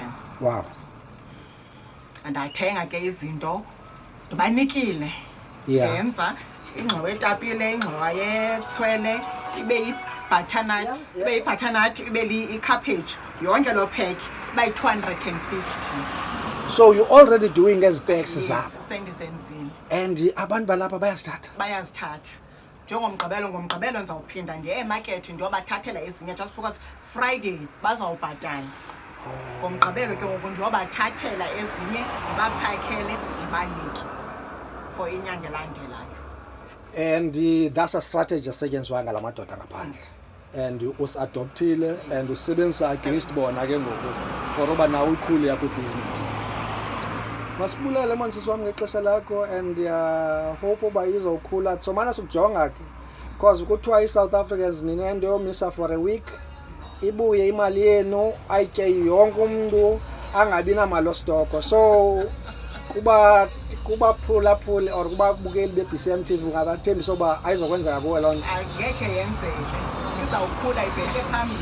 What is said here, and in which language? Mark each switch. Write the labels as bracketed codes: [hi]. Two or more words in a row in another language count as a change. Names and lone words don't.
[en] Wow. [xh] Ndathenga ke izinto ndibanikile, yenza ingxowa etapile, ingxowa yetswele, ibe butternut, ibe butternut, ibe i-cabbage, yonke lo pack by 250. [en] So you're already doing as packs Yes, [xh] zapho sendisenzile. and abantu balapha bayasithatha. Bayazithatha. Ngomgqibelo ndizawuphinda ndiye emarket ndiyobathathela ezinye [en] just because [xh] Friday bazawubhatala. Ngomgqibelo ke ngoku ndiyobathathela ezinye ndibaphakele ndibanike for inyanga elandelayo. [en] And that's a strategy [xh] esetyenziswa ngala madoda ngaphandle. And usadoptile and usebenzisa against bona ke ngoku for uba nawe ikhulu yakho business. Masibulele manje sisi wami ngexesha lakho [en] and hope [xh] uba izokhula. So mana sikujonga ke because kuthiwa i-South Africans ninento yomisa [en] for a week. [xh] Ibuye imali yenu ayitye yonke umuntu angabi namali ostoko. So kuba phulaphuli or kuba bukeli be-BcmTv ungabathembisa uba ayizokwenzeka kuwe loo nto. Angekhe yenzeke, izawukhula ibheke phambili.